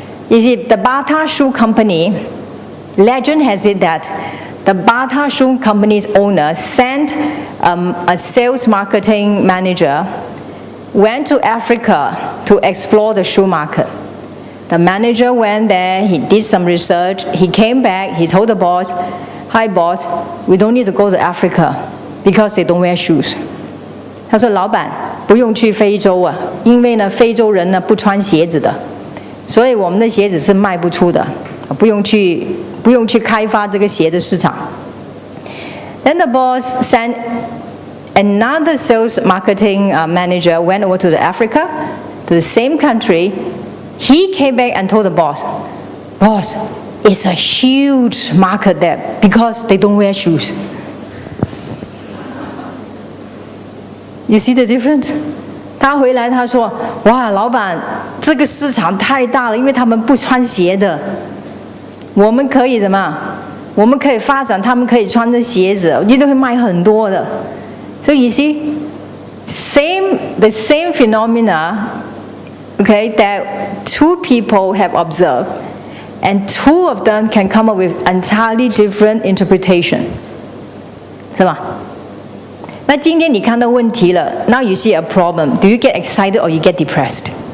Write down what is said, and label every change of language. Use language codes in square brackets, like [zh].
[en] You see, the Bata Shoe Company, legend has it that the Bata Shoe Company's owner sent a sales marketing manager, went to Africa to explore the shoe market. The manager went there, he did some research, he came back, he told the boss, "Hi boss, we don't need to go to Africa because they don't wear shoes." [zh] 他说老板不用去非洲啊，因为呢非洲人呢不穿鞋子的，所以我们的鞋子是卖不出的，不用去开发这个鞋的市场。 [en] Then the boss sent another sales marketing manager went over to Africa, to the same country. He came back and told the boss, "Boss, it's a huge market there because they don't wear shoes." You see the difference? [zh] 他回来他说：“哇，老板，这个市场太大了，因为他们不穿鞋的。我们可以怎么？我们可以发展，他们可以穿着鞋子，一定会卖很多的。 [en] So you see, the same phenomena, okay, that two people have observed, and two of them can come up with entirely different interpretation, [zh] 是吧？那今天你看到问题了 [en] ，now you see a problem. Do you get excited or you get depressed?